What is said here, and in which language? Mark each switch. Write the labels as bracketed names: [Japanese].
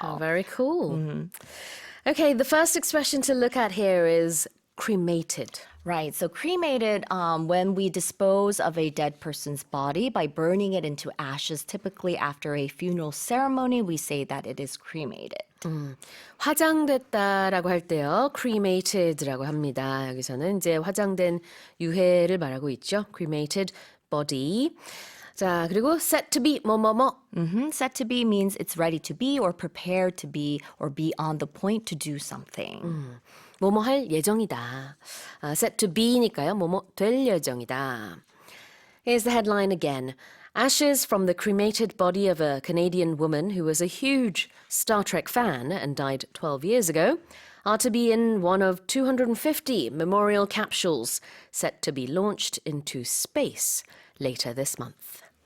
[English] Oh, very cool. Okay, the first expression to look at here is cremated. Right. So cremated, when we dispose of a dead person's body by burning it into ashes, typically after a funeral ceremony, we say that it is cremated. [Korean] 화장됐다라고 할 때요, cremated라고 합니다. 여기서는 이제 화장된 유해를 말하고 있죠. [English] cremated body. [Korean] 자, 그리고 set to be 뭐뭐뭐. [English] Set to be means it's ready to be or prepared to be or be on the point to do something. [Korean] 뭐뭐 할 예정이다. set to be니까요. 뭐뭐 될 예정이다. [English] Here's the headline again. Ashes from the cremated body of a Canadian woman who was a huge Star Trek fan and died 12 years ago are to be in one of 250 memorial capsules set to be launched into space later this month.